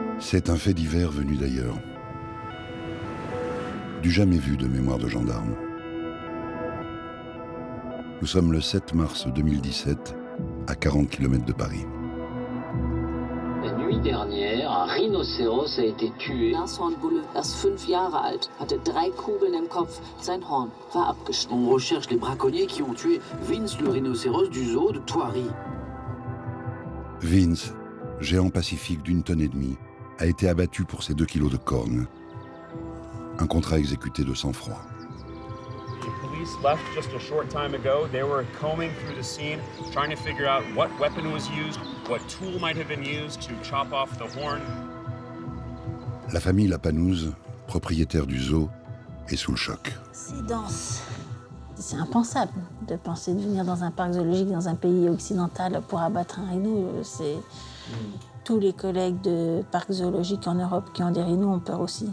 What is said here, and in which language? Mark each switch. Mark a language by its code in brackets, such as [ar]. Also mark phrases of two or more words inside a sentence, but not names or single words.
[fr] C'est un fait divers venu d'ailleurs. Du jamais vu de mémoire de gendarme. Nous sommes le 7 mars 2017, à 40 km de Paris. La nuit dernière, un rhinocéros a été tué. [de] Nashornbulle, erst 5 Jahre alt, hatte 3 Kugeln im Kopf. Sein Horn war abgeschnitten. [fr] On recherche les braconniers qui ont tué Vince le rhinocéros du zoo de Thoiry. Vince, géant pacifique d'une tonne et demie, a été abattu pour ses 2 kilos de cornes. Un contrat exécuté de sang-froid. [en] The police left just a short time ago. They were combing through the scene, trying to figure out what weapon was used, what tool might have been used to chop off the horn. [fr] La famille Lapanouse, propriétaire du zoo, est sous le choc. C'est dense. C'est impensable de penser de venir dans un parc zoologique dans un pays occidental pour abattre un rhino. Tous les collègues de parcs zoologiques en Europe qui ont des rhinos ont peur aussi.